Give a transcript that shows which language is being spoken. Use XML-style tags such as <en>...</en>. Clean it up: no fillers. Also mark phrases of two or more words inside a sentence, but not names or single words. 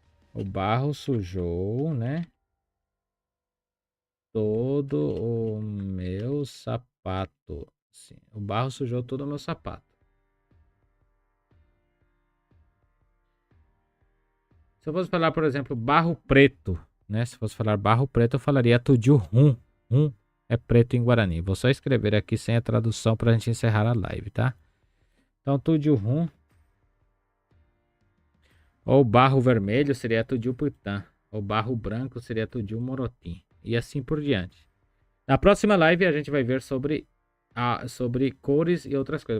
<pt>O barro sujou, né? Todo o meu sapato. Sim, o barro sujou todo o meu sapato. Se eu fosse falar, por exemplo, barro preto, né? Se fosse falar barro preto, eu falaria</pt> <gn>tudiu rum.</gn> <pt>Rum é preto em Guarani. Vou só escrever aqui sem a tradução para a gente encerrar a live, tá?</pt> <gn>Então, tudiu rum.</gn> <pt>Ou barro vermelho seria</pt> <gn>tudiu putã.</gn> <pt>Ou barro branco seria</pt> <gn>tudiu morotim.</gn> <pt>E assim por diante. Na próxima live a gente vai ver sobre cores e outras coisas.</pt>